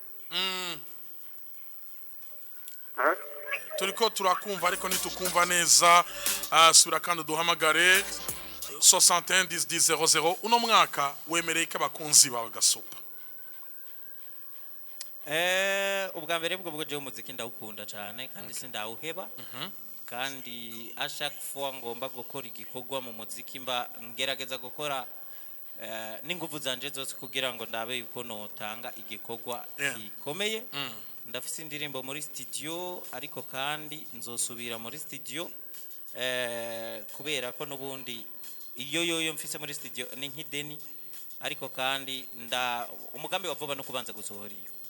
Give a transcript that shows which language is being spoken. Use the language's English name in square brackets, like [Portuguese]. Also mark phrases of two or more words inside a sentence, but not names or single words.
[Rundi] turiko turakumva ariko nitukumva neza sura kandi duhamagare 61 10 00 uno mwaka wemereye ko abakunzi bawe Gasupa ubwa mbere bwo je umuziki ndawukunda cyane kandi sindawuheba kandi [French] a chaque fois [Rundi] ngomba gukora igikorwa mu muziki mba ngerageza gukora n'ingufu zanje zose kugira ngo ndabe yuko notanga igikorwa gikomeye ndafise indirimbo muri studio ariko kandi nzosubira muri studio kubera ko nubundi iyo mfise muri studio ni nk'ideni ariko kandi umugambi wa vuba no kubanza gusohora iyo